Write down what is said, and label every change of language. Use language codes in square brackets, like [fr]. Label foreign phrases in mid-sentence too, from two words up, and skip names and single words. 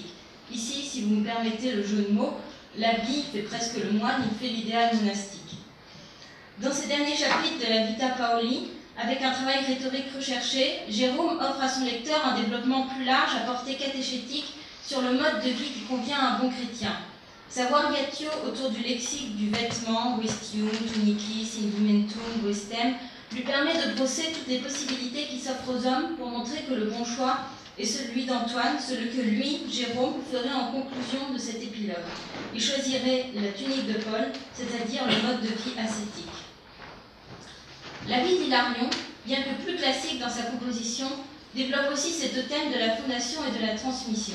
[fr] Ici, si vous me permettez le jeu de mots, l'habit fait presque le moine, il fait l'idéal monastique. Dans ces derniers chapitres de la Vita Pauli, avec un travail rhétorique recherché, Jérôme offre à son lecteur un développement plus large à portée catéchétique sur le mode de vie qui convient à un bon chrétien. Sa variatio autour du lexique du vêtement, [la] vestium, tunicis, indumentum, vestem, [fr] lui permet de brosser toutes les possibilités qui s'offrent aux hommes pour montrer que le bon choix est celui d'Antoine, celui que lui, Jérôme, ferait en conclusion de cet épilogue. Il choisirait la tunique de Paul, c'est-à-dire le mode de vie ascétique. La vie d'Hilarion, bien que plus classique dans sa composition, développe aussi ces deux thèmes de la fondation et de la transmission.